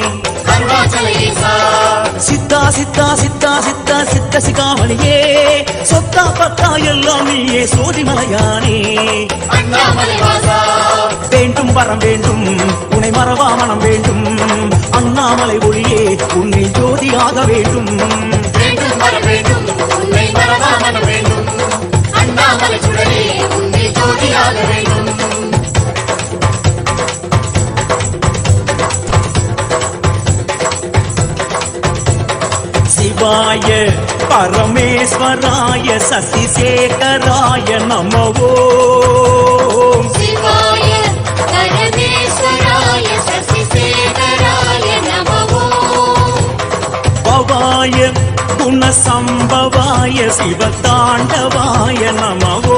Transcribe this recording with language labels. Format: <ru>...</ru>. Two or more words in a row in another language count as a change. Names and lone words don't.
<ta>சித்தா சித்தா சித்தா சித்தா சித்த சிகாமணியே சொத்தா பத்தா எல்லாம் நீயே சோதிமலையானே வேண்டும் வரம் வேண்டும் உன்னை மறவா மனம் வேண்டும் அண்ணாமலை ஒளியே உன்னை ஜோதியாக வேண்டும் அண்ணாமலை சுடரே உன்னை ஜோதியாக வேண்டும்</ta> <sa>शिवाय परमेश्वराय शशिशेखराय नमो शिवाय परमेश्वराय शशिशेखराय नमो भवाय गुणसंभवाय शिवताण्डवाय नमो</sa>